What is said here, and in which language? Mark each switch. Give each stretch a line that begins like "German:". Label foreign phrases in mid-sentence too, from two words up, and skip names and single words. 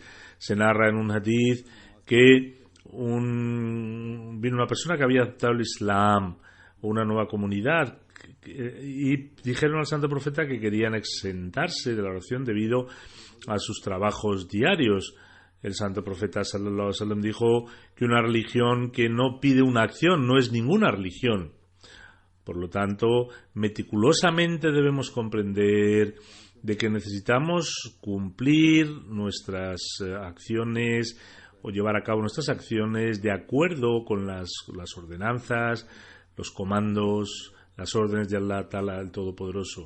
Spanish: Se narra en un hadith que vino una persona que había aceptado el Islam o una nueva comunidad y dijeron al santo profeta que querían exentarse de la oración debido a sus trabajos diarios. El santo profeta
Arabic: صلى الله عليه وسلم
Spanish: dijo que una religión que no pide una acción no es ninguna religión. Por lo tanto, meticulosamente debemos comprender de que necesitamos cumplir nuestras acciones o llevar a cabo nuestras acciones de acuerdo con las ordenanzas, los comandos, las órdenes de Allah Ta'ala, el Todopoderoso.